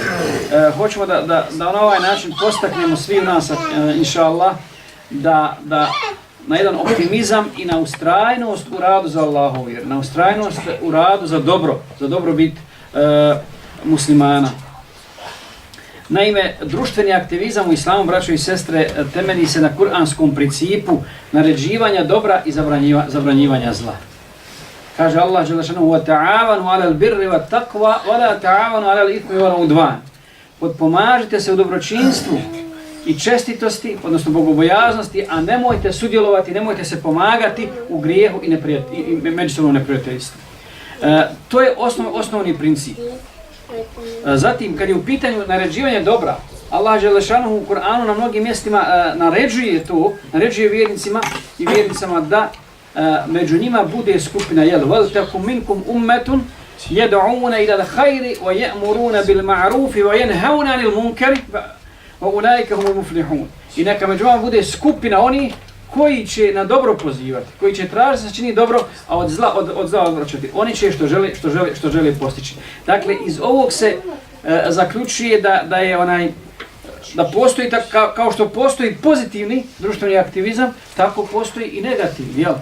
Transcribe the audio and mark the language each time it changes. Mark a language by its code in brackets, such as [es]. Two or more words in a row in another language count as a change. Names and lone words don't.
[bs] Hoćemo da na ovaj način postaknemo svi u nas, [ar] إن شاء الله, [bs] da na jedan optimizam i na ustrajnost u radu za Allahu vjeru, na ustrajnost u radu za dobrobit muslimana. Naime, društveni aktivizam u islamu, braćo i sestre, temelji se na kuranskom principu naređivanja dobra i zabranjivanja zla. Kaže Allah dželešanu: [ar] وَتَعَاوَنُوا عَلَى الْبِرِّ وَالتَّقْوَى وَلَا تَعَاوَنُوا عَلَى الْإِثْمِ وَالْعُدْوَانِ. [bs] Potpomažite se u dobročinstvu i čestitosti, odnosno bogobojaznosti, a nemojte sudjelovati, nemojte se pomagati u grijehu i međusobnom neprijateljstvu. To je osnovni princip. Zatim, kad je u pitanju naređivanje dobra, Allah dželešanu u Kur'anu na mnogim mjestima naređuje vjernicima i vjernicama da među njima bude skupina, [ar] وَلْتَكُمْ مِنْكُمْ أُمَّةٌ يَدْعُونَ إِلَى الْخَيْرِ وَيَأْمُرُونَ بِالْمَعْرُوفِ وَيَنْهَوْنَ عَنِ الْمُنْكَرِ وَأُولَٰئِكَ هُمُ الْمُفْلِحُونَ. [bs] I neka među vama bude skupina oni koji će na dobro pozivati, koji će tražiti da se čini dobro, a od zla odvraćati. Oni će što žele postići. Dakle, iz ovog se zaključuje da postoji, kao što postoji pozitivni društveni aktivizam, tako postoji i negativni, jel?